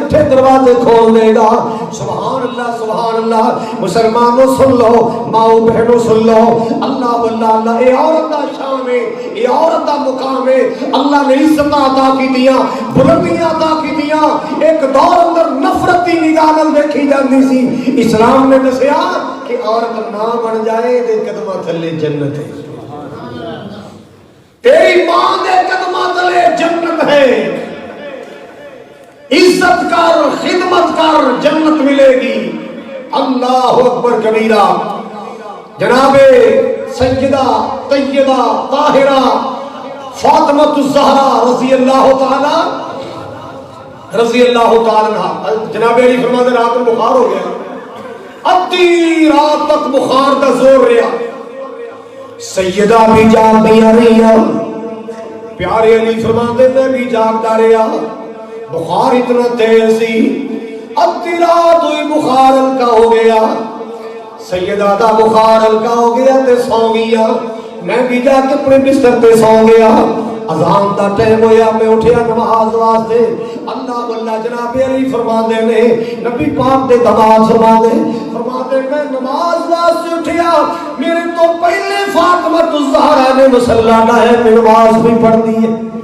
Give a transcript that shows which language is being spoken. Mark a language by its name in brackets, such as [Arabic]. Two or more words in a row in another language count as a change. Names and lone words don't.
[Urdu] اٹھے دروازے کھول دے گا، [Arabic] سبحان اللہ سبحان اللہ، [Urdu] مسلمانوں سن لو، ماؤں بہنوں سن لو، اللہ اللہ اے [Punjabi] عورت دا شان ہے، اے عورت دا مقام ہے، اللہ نے عزت عطا کی دیا، بلندیاں عطا کی دیا، ایک دور اندر نفرت دی نگاہ نال دیکھی جاندی سی، اسلام نے دسیا کہ عورت نہ بن جائے دے قدماں تھلے جنت ہے، تیری ماں دے قدماں تھلے جنت ہے، عزت کر خدمت کر جنت ملے گی، [Arabic] اللہ اکبر کبیرہ۔ [Urdu] جناب سیدہ طیبہ طاہرہ فاطمہ الزہرا [Arabic] رضی اللہ تعالی عنہ، [Urdu] جناب علی فرماتے رات کو بخار ہو گیا، ادھی رات تک بخار کا زور رہا، [Punjabi] سیدہ بھی جاگدیاں رہیا، [Urdu] پیارے علی فرماتے میں بھی جاگتا رہا، بخار اتنا تیز سی، ادھی رات ہوئی بخار [Punjabi] ہلکا ہو گیا، سیدہ دا بخار ہلکا ہو گیا تے سو گیا، میں بھی جا کے اپنے بستر تے سو گیا، اذان دا ٹائم ہویا، میں اٹھیا نماز واسطے، اللہ اللہ جناب علی فرماندے نے، نبی پاک دے دماغ فرماندے میں نماز واسطے اٹھیا، میرے تو پہلے فاطمہ الزہرا نے مصلی لایا، میں نماز بھی پڑھ دی ہے،